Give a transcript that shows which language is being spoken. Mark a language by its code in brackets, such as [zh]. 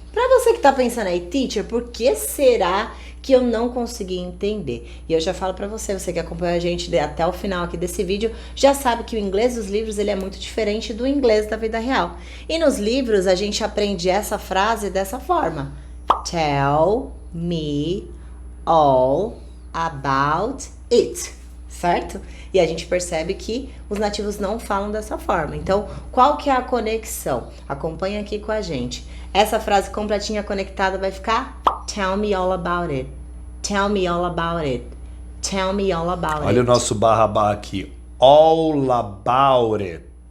[pt] Pra você que tá pensando aí, teacher, por que será que eu não consegui entender? E eu já falo pra você, você que acompanha a gente até o final aqui desse vídeo, já sabe que o inglês dos livros ele é muito diferente do inglês da vida real. E nos livros a gente aprende essa frase dessa forma. [en] Tell me all about it, certo? [pt] E a gente percebe que os nativos não falam dessa forma. Então, qual que é a conexão? Acompanha aqui com a gente. Essa frase completinha conectada vai ficar [en] tell me all about it. Tell me all about it. Tell me all about it. [pt] Olha o nosso barra aqui. All about it.